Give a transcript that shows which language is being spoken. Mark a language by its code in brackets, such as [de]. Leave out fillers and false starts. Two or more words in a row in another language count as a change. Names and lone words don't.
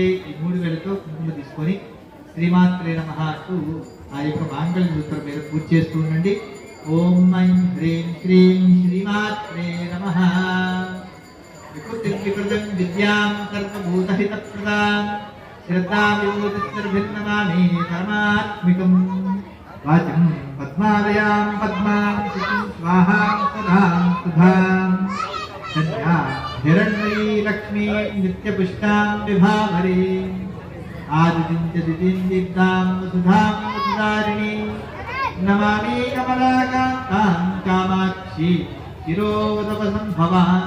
[te] ఈ 3 వేలతో కుంకుమ తీసుకొని [sa] శ్రీమాత్రే నమః [te] అంటూ ఆ యొక్క మాంగళ్య సూత్రం మీద పూజ చేస్తూ ఉండండి. [sa] ఓం ఐం హ్రీం శ్రీం శ్రీమాత్రే నమః. వికృతిం విద్యాం సర్వభూతహితప్రదాం శ్రద్ధాం యోగస్సర్భిర్నమామి పరమాత్మికం. वाचं पद्मालयां पद्मां स्वाहां सदां सुधां कन्या हिरण्मयी लक्ष्मी नित्यपुष्टां विभावरी आदितिं च दितिं दीप्तां वसुधां वसुधारिणी नमामि कमलाकान्तां कामाक्षी शिरोदपसम्भवाम्